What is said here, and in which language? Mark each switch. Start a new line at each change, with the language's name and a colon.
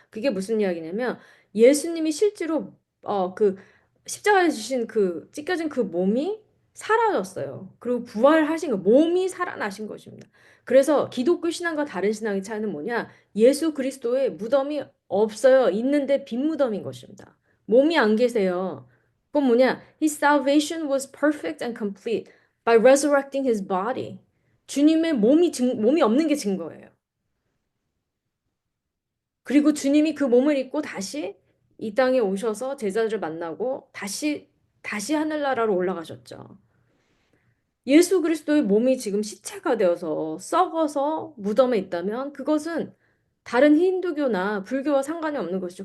Korean: 그게 무슨 이야기냐면 예수님이 실제로 그 십자가에 주신 그 찢겨진 그 몸이 사라졌어요. 그리고 부활하신 거, 몸이 살아나신 것입니다. 그래서 기독교 신앙과 다른 신앙의 차이는 뭐냐? 예수 그리스도의 무덤이 없어요. 있는데 빈 무덤인 것입니다. 몸이 안 계세요. 그건 뭐냐?
English: His salvation was perfect and complete by resurrecting his body.
Korean: 주님의 몸이 없는 게 증거예요. 그리고 주님이 그 몸을 입고 다시 이 땅에 오셔서 제자들을 만나고 다시 하늘나라로 올라가셨죠. 예수 그리스도의 몸이 지금 시체가 되어서 썩어서 무덤에 있다면 그것은 다른 힌두교나 불교와 상관이 없는 것이죠.